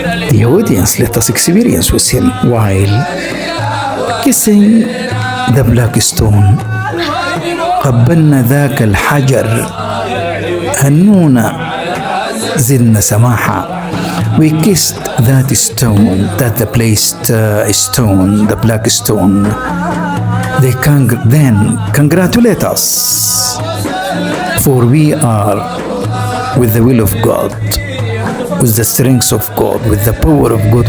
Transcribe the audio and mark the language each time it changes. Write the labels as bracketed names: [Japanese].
[English] The audience let us experience with him while kissing the black stone. [Arabic] قبلنا ذاك الحجر هنونا زدنا سماحة. [English] We kissed that stone, the placed stone, the black stone. They then congratulate us, for we are with the will of God, with the strength of God, with the power of God.